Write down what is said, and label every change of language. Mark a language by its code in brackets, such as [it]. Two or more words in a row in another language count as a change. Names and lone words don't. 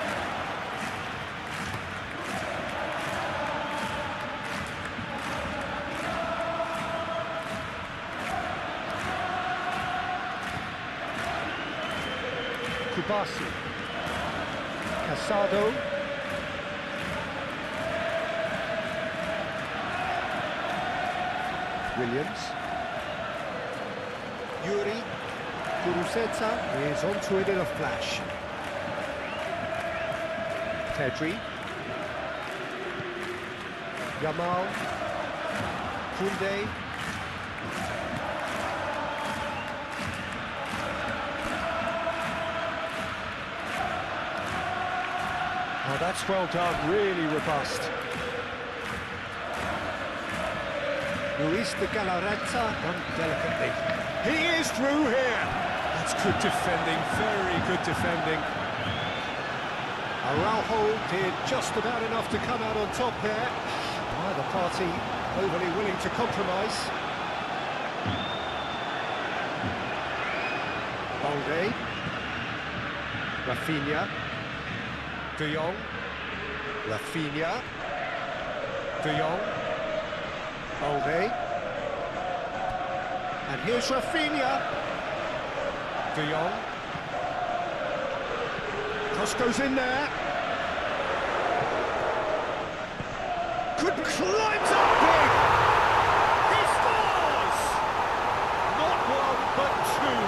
[en] Kubasi. Casado. Williams. Yuri. Kuruseta is onto it in a flash. Pedri. Yamal. Koundé. Oh, that's well done, really robust. Luis de Galarreta done delicately. He is through here. That's good defending, very good defending. Araujo did just about enough to come out on top there. Neither party overly willing to compromise. Balde. Rafinha. De Jong. Rafinha. De Jong. Balde. And here's Rafinha. De Jong. Cross goes in there. Good climbs up big. He scores! Not one, but two.